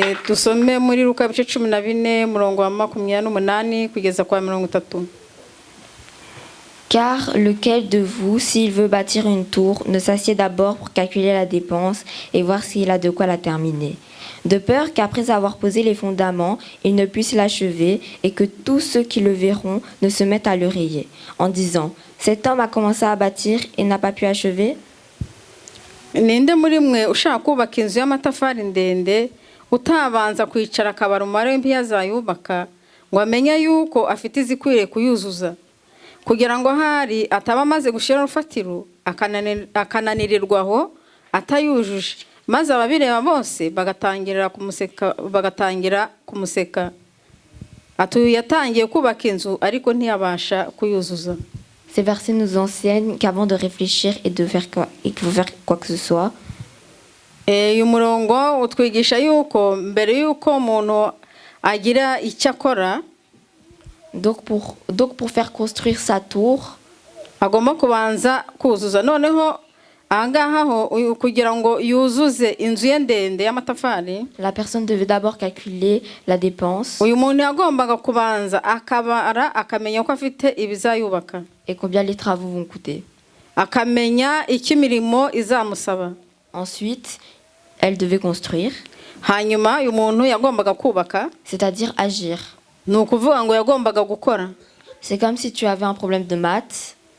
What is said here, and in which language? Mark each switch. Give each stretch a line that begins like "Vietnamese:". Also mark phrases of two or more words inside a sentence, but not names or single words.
French: Car lequel de vous, s'il veut bâtir une tour, ne s'assied d'abord pour calculer la dépense et voir s'il a de quoi la terminer, de peur qu'après avoir posé les fondements, il ne puisse l'achever et que tous ceux qui le verront ne se mettent à le rayer, en disant « Cet homme a commencé à bâtir et n'a pas pu achever ?»
Kinyarwanda: Ninde muri mwe ushaka kubaka inzu y'amatafari ndende utabanza kwicara akabara umubare w'impiya ngo amenye yuko afite izikwiriye kuyuzuza kugira ngo hari ataba amaze gushira urufatiro akananirirwaho atayujuje maze ababireba bose bagatangira kumuseka atuye yatangiye kubaka inzu ariko ntiyabasha kuyuzuza.
French: Ces versets nous enseignent qu'avant de réfléchir et de faire quoi que ce soit,
Kinyarwanda: uyu murongo utwigisha yuko mbere yuko umuntu agira icyo akora,
French: donc pour faire construire sa tour,
Kinyarwanda: agomba kubanza kuzuza. Noneho ahangaha kugira ngo yuzuze inzu ye ndende y'amatafari,
French: la personne devait d'abord calculer la dépense.
Kinyarwanda: Uyu muntu yagombaga kubanza akabara akamenya ko afite ibizayubaka
French: et combien les travaux vont coûter. Ensuite, elle devait construire, c'est-à-dire agir. C'est comme si tu avais un problème de maths.